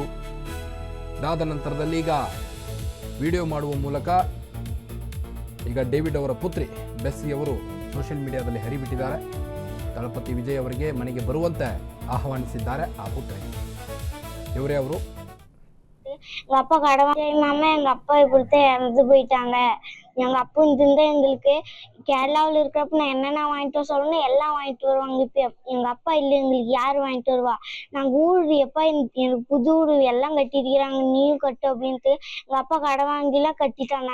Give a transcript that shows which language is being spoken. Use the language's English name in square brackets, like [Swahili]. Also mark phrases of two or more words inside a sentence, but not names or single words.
[Kannada] ಇದಾದ ನಂತರದಲ್ಲಿ ಈಗ ವಿಡಿಯೋ ಮಾಡುವ ಮೂಲಕ ಈಗ ಡೇವಿಡ್ ಅವರ ಪುತ್ರಿ ಬೆಸ್ಸಿ ಅವರು [English] social media [Kannada] ಹರಿಬಿಟ್ಟಿದ್ದಾರೆ. ತಳಪತಿ ವಿಜಯ್ ಅವರಿಗೆ ಮನೆಗೆ ಬರುವಂತೆ ಆಹ್ವಾನಿಸಿದ್ದಾರೆ ಆ ಪುತ್ರಿ. ಇವರೇ ಅವರು. [Tamil] எங்க அப்பா கடவுள் மாமா எங்க அப்பா இப்படித்தான் இறந்து போயிட்டாங்க. எங்க அப்பா இந்த எங்களுக்கு கேரளாவில் இருக்கிறப்ப நான் என்னென்ன வாங்கிட்டு வர சொல்லணும் எல்லாம் வாங்கிட்டு வருவாங்க. இப்ப எங்க அப்பா இல்லை, எங்களுக்கு யாரு வாங்கிட்டு வருவா? நாங்க ஊரு எப்பா எனக்கு புது வீடு எல்லாம் கட்டிருக்கிறாங்க, நீயும் கட்டு அப்படின்ட்டு எங்க அப்பா கடை வாங்கிலாம் கட்டிட்டாங்க.